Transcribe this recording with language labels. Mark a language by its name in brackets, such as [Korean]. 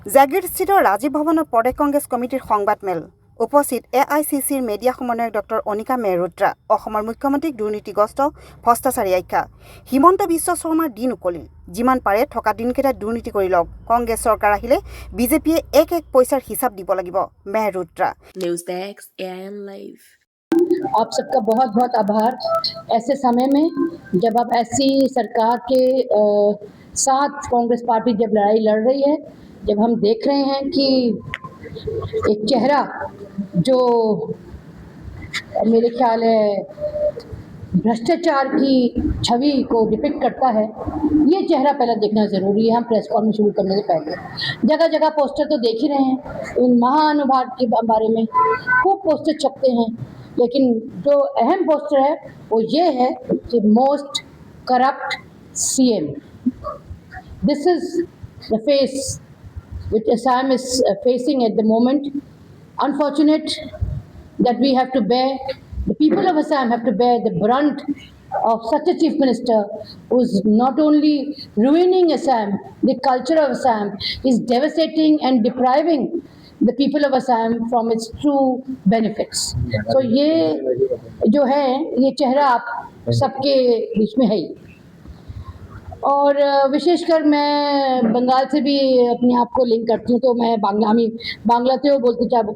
[Assamese] জাগিৰস্থিত ৰাজীৱ ভৱনৰ প্ৰদেশ কংগ্ৰেছ কমিটিৰ সংবাদমেল উপস্থিত AICCৰ মিডিয়া সমন্বয়ক ডক্টৰ অনিকা মেহৰোত্ৰা অসমৰ মুখ্যমন্ত্ৰীক দুৰ্নীতিগ্ৰস্ত ভ্ৰষ্টাচাৰী আখ্যা হিমন্ত বিশ্ব শৰ্মাৰ দিন উকলিল যিমান পাৰে থকা দিনকেইটা দুৰ্নীতি কৰি লওক কংগ্ৰেছ চৰকাৰ আহিলে বিজেপিয়ে এক পইচাৰ হিচাপ দিব লাগিব মেহৰোত্ৰা [Hindi] न्यूज़ डेस्क AIN लाइव। आप सबका बहुत बहुत आभार। ऐसे समय में जब आप ऐसी सरकार के साथ कांग्रेस पार्टी जब लड़ाई लड़ रही है, जब हम देख रहे हैं कि एक चेहरा जो मेरे ख्याल है भ्रष्टाचार की छवि को डिपिक्ट करता है, ये चेहरा पहले देखना ज़रूरी है। हम प्रेस कॉन्फ्रेंस शुरू करने से पहले जगह जगह पोस्टर तो देख ही रहे हैं, इन महानुभाव के बारे में खूब पोस्टर छपते हैं, लेकिन जो अहम पोस्टर है वो ये है कि most corrupt CM। [English] This is the face which Assam is facing at the moment. Unfortunate that we have to bear, the people of Assam have to bear the brunt of such a chief minister who is not only ruining Assam, the culture of Assam, is devastating and depriving the people of Assam from its true benefits. [Hindi] So ये जो है ये चेहरा आप सबके बीच में है ही। और विशेषकर मैं बंगाल से भी अपने आप को लिंक करती हूँ, तो मैं [Bangla] বাংলাতেও বলতে চাইবো।